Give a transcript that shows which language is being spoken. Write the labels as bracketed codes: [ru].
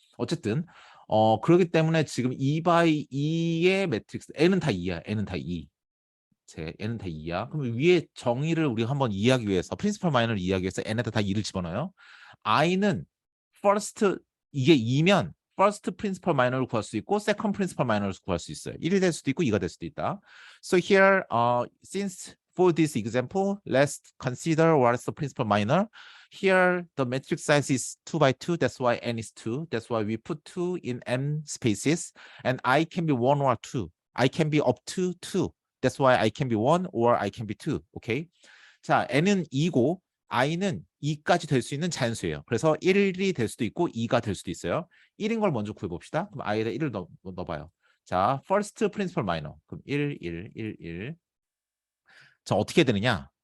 [ko] 어쨌든 그렇기 때문에 지금 2x2의 매트릭스 n은 다 2야. n은 다 2. n은 다 2야. 그럼 위에 정의를 우리가 한번 이해하기 위해서 프린시펄 마이너를 이해하기 위해서 n에다 다 2를 집어넣어요. i는 first 이게 2면 first principal minor를 구할 수 있고 second principal minor를 구할 수 있어요. 1이 될 수도 있고 2가 될 수도 있다. [en] So here since for this example, let's consider what is the principal minor. Here, the matrix size is 2x2. That's why n is 2. That's why we put 2 in m spaces. And I can be 1 or 2. I can be up to 2. That's why I can be 1 or I can be 2. Okay? [ko] 자, n은 2고 i는 2까지 될 수 있는 자연수예요. 그래서 1이 될 수도 있고 2가 될 수도 있어요. 1인 걸 먼저 구해봅시다. 그럼 i에다 1을 넣어봐요. 자, first principal minor. 그럼 1, 1, 1, 1. 자, 어떻게 되느냐?